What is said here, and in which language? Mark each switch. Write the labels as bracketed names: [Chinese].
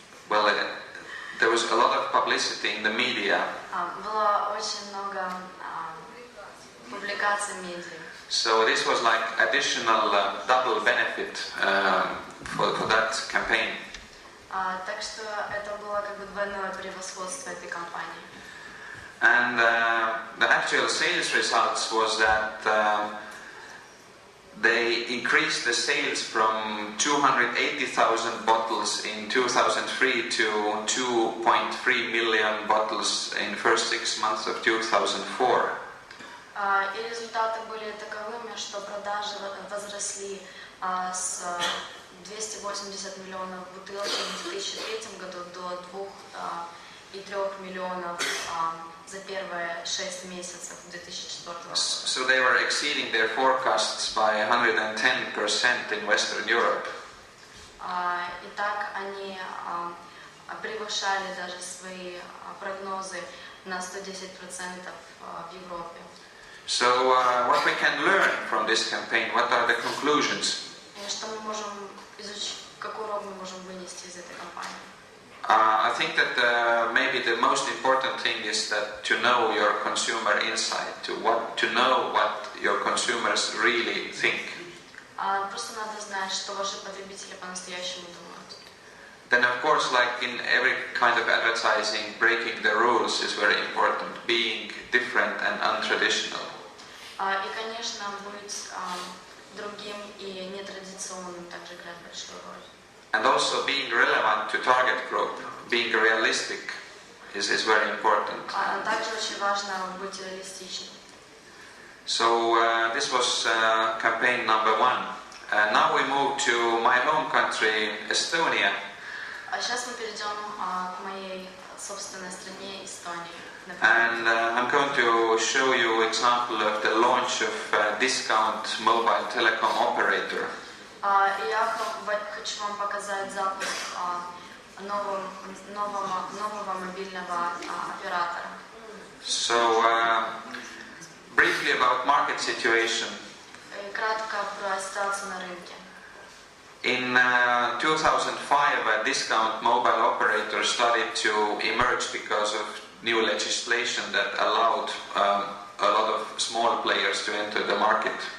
[English] Well, there was a lot of publicity in the media. [Russian] Было очень много публикаций в медиа. [English] So this was like additional double benefit for that campaign. [Russian] Так что это было как бы двойное превосходство этой кампании. [English] And the actual sales results was that they increased the sales from 280,000 bottles in 2003 to 2.3 million bottles in the first 6 months of 2004. [Russian] И результаты были таковыми, что продажи возросли с 280 миллионов бутылок в 2003 году до 2,3 миллионов за первые 6 месяцев 2004 года. [English] So they were exceeding their forecasts by 110% in Western Europe. [Russian] Итак, они превышали даже свои прогнозы на 110% в Европе. [English] So what we can learn from this campaign, what are the conclusions? [Russian] Что мы можем изучить, какой урок мы можем вынести из этой кампании? [English] I think that maybe the most important thing is that to know your consumer insight, to know what your consumers really think. [Russian] Просто надо знать, что ваши потребители по-настоящему думают. [English] Then of course, like in every kind of advertising, breaking the rules is very important, being different and untraditional. [Russian] И, конечно, быть другим и нетрадиционным также играет большую роль. [English] And also being relevant to target group, being realistic is very important. [Russian] Также очень важно быть реалистичным. [English] So this was campaign number 1. Now we move to my home country, Estonia. [Russian] Сейчас мы перейдем к моей собственной стране, Эстонии. [English] And I'm going to show you an example of the launch of discount mobile telecom operator. [Russian] Я хочу вам показать запуск нового мобильного оператора. [English] So, briefly about market situation. [Russian] Кратко про ситуацию на рынке. [English] In 2005, a discount mobile operator started to emerge because of new legislation that allowed a lot of small players to enter the market.